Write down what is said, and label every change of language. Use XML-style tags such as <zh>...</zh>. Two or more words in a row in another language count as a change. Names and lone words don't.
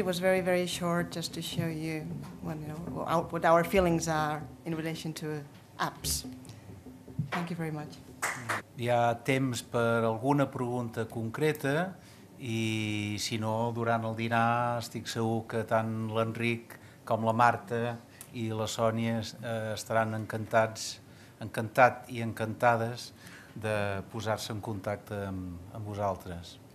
<en>It was very, very short, just to show you what our feelings are in relation to apps. Thank you very much.</en> <ca>Hi ha temps per alguna pregunta concreta i, si no, durant el dinar estic segur que tant l'Enric com la Marta i la Sònia estaran encantat i encantades de posar-se en contacte amb vosaltres.</ca>